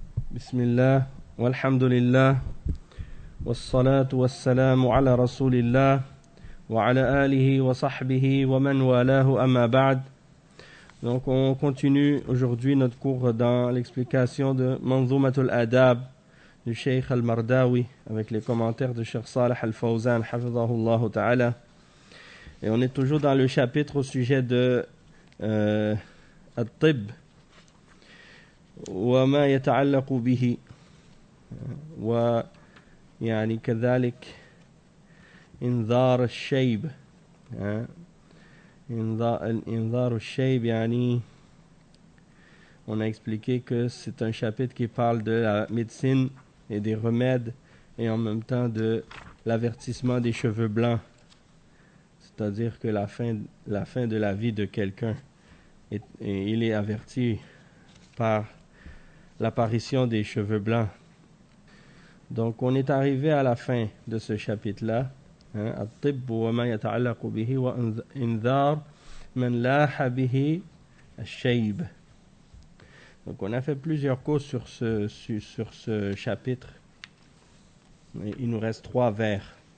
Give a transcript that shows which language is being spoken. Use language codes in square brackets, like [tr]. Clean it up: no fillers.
[ar] بسم الله والحمد لله والصلاة والسلام على رسول الله وعلى آله وصحبه ومن والاه أما بعد. [fr] Donc on continue aujourd'hui notre cours dans l'explication de Manzoumatul Adab du Cheikh Al-Mardawi avec les commentaires de Cheikh Salih Al-Fawzan hafidhahullah ta'ala. Et on est toujours dans le chapitre au sujet de At-Tib [ar] وما يتعلق به ويعني كذلك إنذار الشيب. إنذار الشيب يعني [fr] on a expliqué que c'est un chapitre qui parle de la médecine et des remèdes et en même temps de l'avertissement des cheveux blancs, c'est-à-dire que la fin de la vie de quelqu'un et il est averti par l'apparition des cheveux blancs. Donc on est arrivé à la fin de ce chapitre-là. [ar] الطب وما يتعلق به وإنذار من لاح به الشيب. [fr] Donc on a fait plusieurs cours sur ce chapitre. Il nous reste 3 vers.